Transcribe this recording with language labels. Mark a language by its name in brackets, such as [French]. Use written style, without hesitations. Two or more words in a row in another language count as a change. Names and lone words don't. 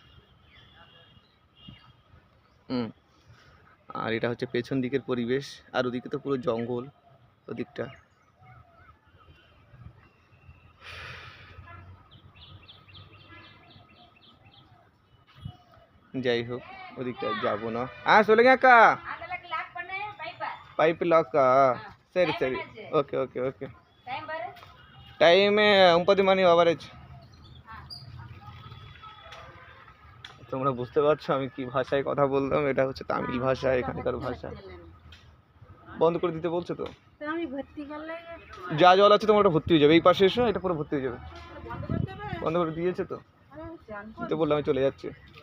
[Bangla] আর এটা হচ্ছে পেছন দিকের পরিবেশ। আর ওদিকে তো পুরো জঙ্গল ওদিকটা। যাই হোক, ওদিকটা যাবো না। [Tamil] சொல்லுங்க அக்கா, பைப் லாக்கா? சரி ஓகே டைம் 9 மணி ওভারেজ। [Bangla] তোমরা বুঝতে পারছো আমি কি ভাষায় কথা বললাম, এটা হচ্ছে তামিল ভাষা, এখানকার ভাষা। বন্ধ করে দিতে বলছে তো, যা জল আছে তোমার ওটা ভর্তি হয়ে যাবে। এই পাশে এসো, এটা পুরো ভর্তি হয়ে যাবে। বন্ধ করে দিয়েছে তো, তো বললাম আমি চলে যাচ্ছি।